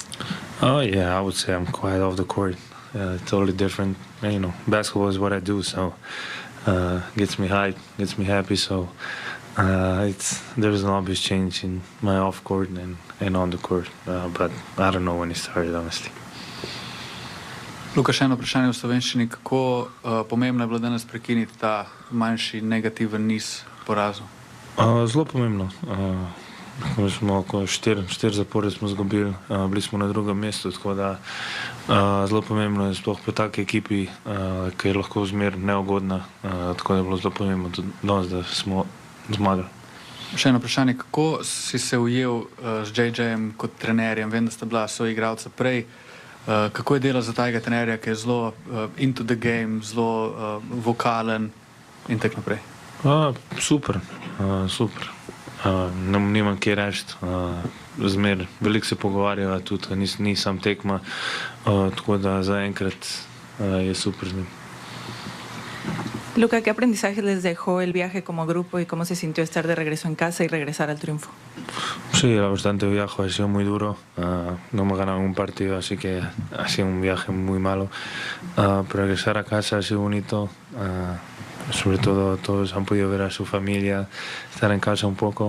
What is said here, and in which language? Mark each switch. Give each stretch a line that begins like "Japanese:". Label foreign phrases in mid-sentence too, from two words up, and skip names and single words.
English: Oh, yeah, I would say I'm quiet off the court. Totally different. Basketball is what I do, so gets me hyped, gets me happy, so there's an obvious change in my off court and on the court, but I don't know when it started, honestly.
Slovenian: Luka, še eno vprašanje v slovenščini. Kako pomembno je bilo danes prekiniti ta manjši negativen niz porazov? Zelo pomembno. Mi smo oko 4 zapore smo izgubili, bili smo na drugem mestu, tako da zelo pomembno je sploh po taki ekipi, ki je lahko zmer neugodna, tako da je bilo zelo pomembno tudi danes, da smo zmagali. Še eno vprašanje, kako si se ujel z JJ-jem kot trenerjem? Vem, da sta bila soigralca prej. Kako je delo za tajega trenerja, ki je zelo
English: into the game,
Slovenian: zelo vokalen in tako naprej? Super. Nimam kje reči. Zmer, veliko se pogovarjava, tudi ni sam tekma, tako da zaenkrat je super z njim.
Spanish: Luka, ¿qué aprendizaje les dejó el viaje como grupo y cómo se sintió estar de regreso en casa y regresar al triunfo? Sí, era bastante viaje, ha sido muy duro. No hemos ganado un partido, así que ha sido un viaje muy malo. Pero regresar a casa ha sido bonito. Sobre todo todos han podido ver a su familia, estar en casa un poco.